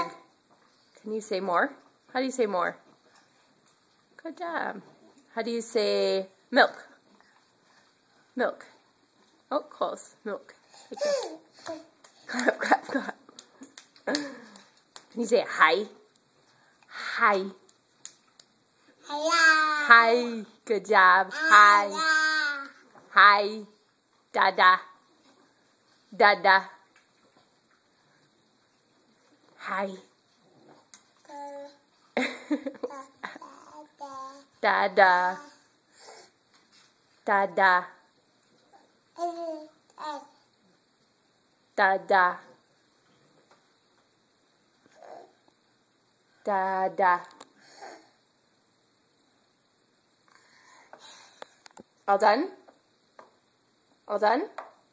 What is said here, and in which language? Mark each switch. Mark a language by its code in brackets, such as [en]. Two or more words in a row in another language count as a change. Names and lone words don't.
[en] Can you say more? How do you say more? Good job. How do you say milk? Milk. Oh, close. Milk. Like this. Clap, clap, clap. Can you say hi? Hi. Hi. Good job. Hi. Hi. Dada. Dada. Hi. Dada. Dada. Dada. Dada. All done? All done?